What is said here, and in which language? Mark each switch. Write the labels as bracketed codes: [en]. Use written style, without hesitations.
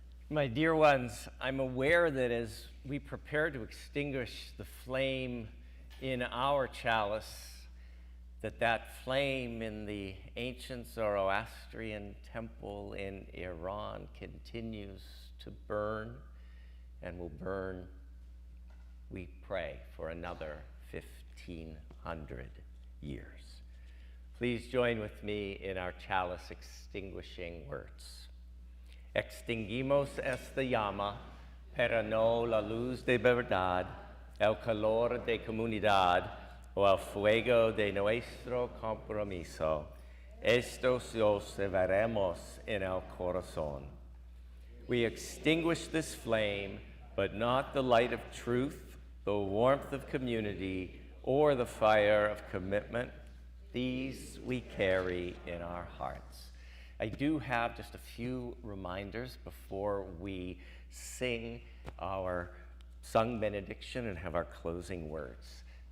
[en] My dear ones, I'm aware that as we prepare to extinguish the flame in our chalice, that flame in the ancient Zoroastrian temple in Iran continues to burn and will burn, we pray, for another 1,500 years. Please join with me in our chalice extinguishing words. [es] Extinguimos esta llama, pero no la luz de verdad, el calor de comunidad o el fuego de nuestro compromiso. Estos los llevaremos en el corazón. [en] We extinguish this flame, but not the light of truth, the warmth of community, or the fire of commitment. These we carry in our hearts. I do have just a few reminders before we sing our sung benediction and have our closing words.